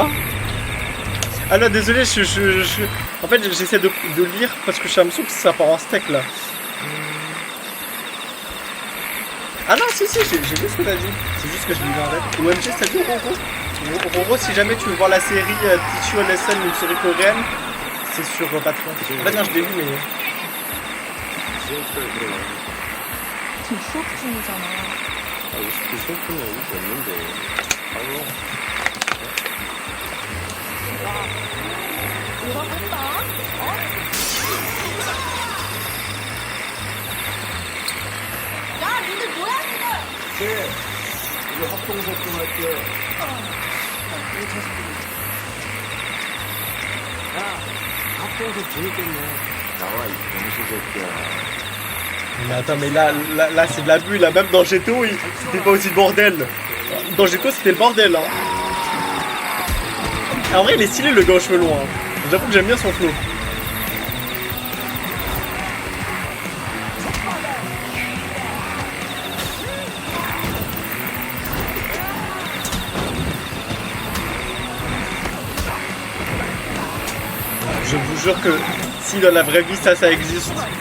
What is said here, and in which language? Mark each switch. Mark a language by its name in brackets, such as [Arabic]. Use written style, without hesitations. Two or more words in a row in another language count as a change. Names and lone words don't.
[French] Ah non, désolé, en fait j'essaie de lire parce que j'ai l'impression que ça part en steak là. Ah non, si, j'ai vu ce que t'as dit. C'est juste que je l'ai en tête. OMG, ça dit Roro. Roro, si jamais tu veux voir la série Teach You a Lesson, une série coréenne, c'est sur Patreon. En fait, non, je l'ai vu, mais. [Korean] 지금 수업 중이잖아. 아, 20대 수업하면 여기 없는데. 아유. 뭐라고 했다? 야, 니들 뭐야 지금? 네. 이거 합동수업 좀 할게. 야, 합동수 재밌겠네. 나와, 이 병수 새끼야. [French] Mais attends, mais là c'est de l'abus, là, même dans Geto, c'était pas aussi le bordel. Dans Geto, c'était le bordel, hein. En vrai, il est stylé le gars aux cheveux longs, hein. J'avoue que j'aime bien son flow. Je vous jure que si dans la vraie vie ça existe.